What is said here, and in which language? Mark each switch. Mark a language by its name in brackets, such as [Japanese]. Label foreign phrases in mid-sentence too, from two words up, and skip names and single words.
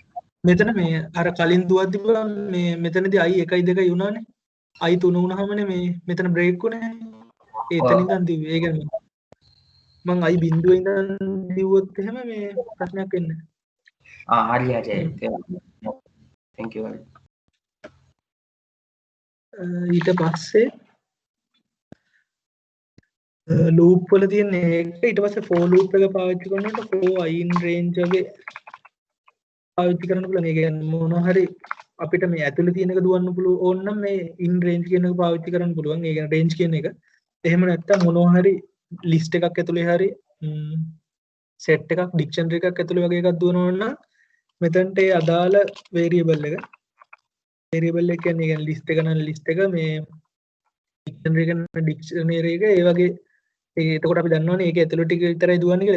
[Sinhala] මෙතන මේ අර කලින් දුවද්දි මේ මෙතනදී i 1 2 වුණානේ i 3 වුණාමනේ මේ මෙතන break උනේ එතන ඉඳන් දිව්වේ ඒ කියන්නේ මං i බිඳුවේ ඉඳන් දිව්වොත් එහෙම මේ ප්‍රශ්නයක් වෙන්නේ හරි හරි [English] thank you [Sinhala] ඊට පස්සේ loop වල තියෙන එක ඊට පස්සේ [English] for loop [Sinhala] එක පාවිච්චි කරනකොට [English] for i in range [Sinhala] වගේ පාවිච්චි කරන්න පුළුවන්. ඒ කියන්නේ මොන හරි අපිට මේ ඇතුලේ තියෙන එක දුවන්න පුළුවන් ඕන නම් මේ [English] in range [Sinhala] කියන එක පාවිච්චි කරන්න පුළුවන්. ඒ කියන්නේ range කියන එක. එහෙම නැත්නම් මොනවා හරි list එකක් ඇතුලේ හරි set එකක් dictionary එකක් ඇතුලේ වගේ එකක් දුවනවා නම් මෙතනට ඒ අදාළ variable එක variable එක කියන්නේ කියන්නේ list එක නම් list එක මේ dictionary එක නම් dictionary එක ඒ වගේ එතකොට අපි දන්නවනේ ඒක ඇතුළේ ටික විතරයි දුවන්නේ කියලා.